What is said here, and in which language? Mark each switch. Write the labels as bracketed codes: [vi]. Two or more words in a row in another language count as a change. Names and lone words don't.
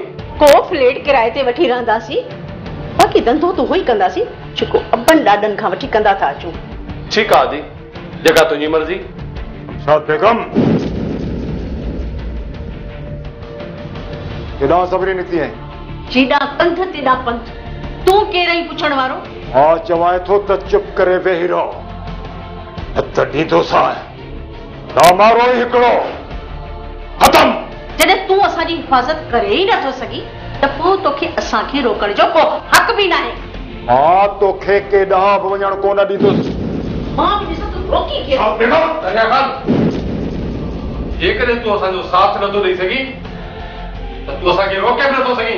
[sd] को फ्लैट किराए ते वठी रहंदासीं। बाक़ी धंधो तो होई कंदासीं जेको अबन ॾाॾनि खां वठी कंदा था अचूं। ठीकु आहे अदी, जेका तुंहिंजी मर्ज़ी। शाद बेगम केॾां सबरी निकिती आहीं? जेॾां कंध तेॾां पंथ। तूं केरई पुछण वारो? मां चवां थो त चुप करे वेही रहो, न त ॾींदोसां ना मारो ई हिकिड़ो ख़तम। जॾहिं तूं असांजी हिफ़ाज़त करे ई नथो सघी त पोइ तोखे असांखे रोकण जो को हक़ बि न आहे। मां तोखे केॾां बि वञण कोन ॾींदुसि। मां बि ॾिसां तूं रोकी कीअं? जेकॾहिं तूं असांजो साथ नथो ॾेई सघीं त तूं असांखे रोके बि नथो सघीं।